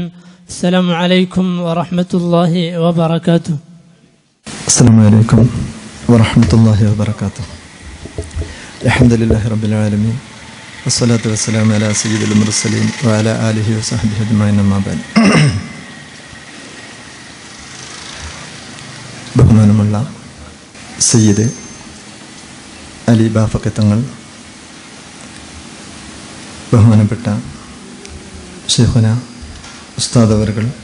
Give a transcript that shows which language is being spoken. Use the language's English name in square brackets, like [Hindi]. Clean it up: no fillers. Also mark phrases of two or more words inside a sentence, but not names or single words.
[Arabic] السلام عليكم ورحمة الله وبركاته. السلام عليكم ورحمة الله وبركاته. الحمد لله رب العالمين والصلاة والسلام على سيد المرسلين وعلى آله وصحبه أجمعين أما بعد. [Malayalam] ബഹുമാനമുള്ള സയ്യിദ് അലി ബാഫഖ് തങ്ങൾ, ബഹുമാനപ്പെട്ട ശൈഖുന ഉസ്താദ് അവറുകൾ,